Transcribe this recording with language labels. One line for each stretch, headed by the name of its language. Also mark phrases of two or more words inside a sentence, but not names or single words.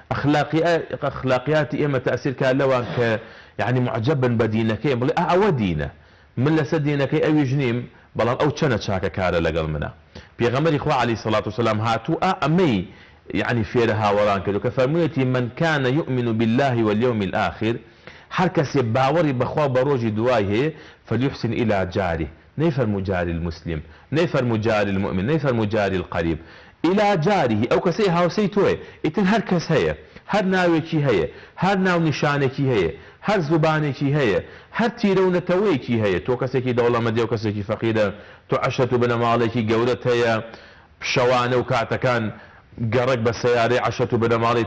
Central Kurdish: ئەخلاقیاتی ئێمە تەئسیر کار لەوان کە يعني معجبن بە دینەکەی بڵێ ئەوە دینە من لەسەر دینەکەی ئەویش نیم بەڵام ئەو چەنە چاکە کارە لەگەڵ منە پێغەمبەری خوا
Arabic: عەلەیهی سەڵاتو وسەلام
Central Kurdish: هاتوو ئەمەی يعني فيرە هاوەڕان کردو کە فەرموویەتی
Arabic: من كان يؤمن بالله واليوم الآخر
Central Kurdish: هەر کەسێ باوەڕی بەخوا بە ڕۆژی دوای هەیە
Arabic: فليحسن إلى جاره
Central Kurdish: نەیفەرموو
Arabic: جاری المسلم
Central Kurdish: نەیفەرموو
Arabic: جاری المؤمن
Central Kurdish: نەیفەرموو جاری
Arabic: القەریب إلى جاره
Central Kurdish: ئەو کەسەی هاوسەی تۆیە ئیتر هەر کەس هەیە هەر ناوێکی هەیە هەر ناو نیشانێکی هەیە هەر زوبانێکی هەیە هەر تیرە و نەتەوەیەکی هەیە تۆ کەسێکی دەوڵەمەندی و کەسێکی فەقیرە تۆ عەشەت و بنەماڵێکی گەورەت هەیە شەوانە و کاتەکان گەڕێک بە سەیارەی عەشەت و بنەماڵی